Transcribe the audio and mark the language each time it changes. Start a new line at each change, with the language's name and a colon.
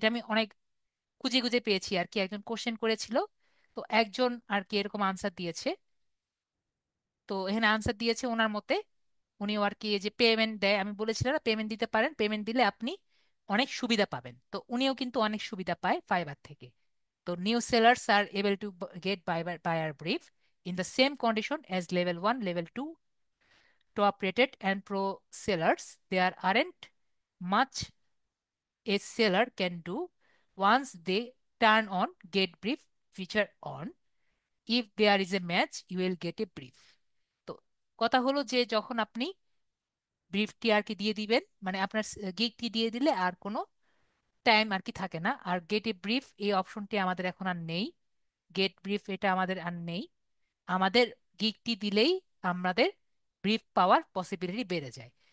Bangla: এটা আমি অনেক খুঁজে খুঁজে পেয়েছি আর কি, একজন কোশ্চেন করেছিল, তো একজন আর কি এরকম আনসার দিয়েছে। তো এখানে আনসার দিয়েছে ওনার মতে, উনিও আর কি এই যে পেমেন্ট দেয়, আমি বলেছিলাম না পেমেন্ট দিতে পারেন, পেমেন্ট দিলে আপনি অনেক সুবিধা পাবেন, তো উনিও কিন্তু অনেক সুবিধা পায় ফাইবার থেকে।
English: তো new sellers are able to get buyer brief in the same condition as level 1, level 2 top rated and pro sellers. There aren't much a seller can do once they turn on get brief feature on. If there is a match you will get a brief.
Bangla: তো কথা হলো যে যখন আপনি ব্রিফটি আর কি দিয়ে দিবেন, মানে আপনার গিগটি দিয়ে দিলে আর কোনো টাইম আর কি থাকে না। আর গেট এ ব্রিফ এই অপশনটি আমাদের এখন আর নেই, গেট ব্রিফ এটা আমাদের আর নেই। আমাদের গিগটি দিলেই আমাদের ব্রিফ পাওয়ার পসিবিলিটি বেড়ে যায়।